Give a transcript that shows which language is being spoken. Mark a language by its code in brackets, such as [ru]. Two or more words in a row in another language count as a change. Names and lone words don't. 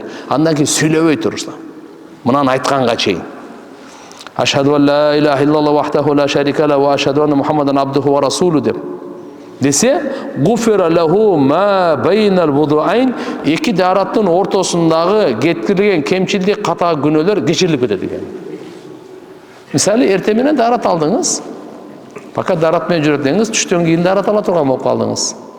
[ky] Андан кийин сүйлөбөй турса. Мынаны айтканга чейин. [ar] أشهد أن لا إله إلا الله وحده لا شريك له وأشهد أن محمدا عبده ورسوله [ky] деп десе, [ar] غفر له ما بين الوضوءين, [ky] эки дараттын ортосундагы кеткирилген кемчилдик, ката күнөөлөр кечирилип кетет экен. Мисалы, эртең менен дарат алдыңыз, пока дарат менен жүрөтсеңиз, түштөн кийин дарат ала турган болуп калдыңыз.